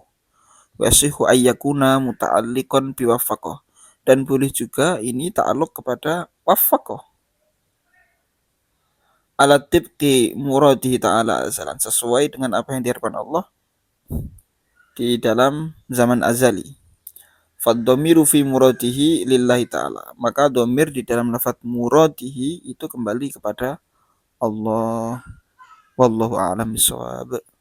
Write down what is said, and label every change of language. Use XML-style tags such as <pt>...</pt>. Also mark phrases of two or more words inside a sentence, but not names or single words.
<ar>ويصح أن يكون متعلقا بوفقه,</ar> <id>dan boleh juga ini ta'alluq kepada waffaqah.</id> <ar>على طبق مراده تعالى أزلا,</ar> <id>sesuai dengan apa yang diharapkan Allah di dalam zaman azali.</id> <ar>فالضمير في مراده لله تعالى,</ar> <id>maka dhamir di dalam lafaz muradihi itu kembali kepada Allah.</id> <ar>والله أعلم بالصواب.</ar>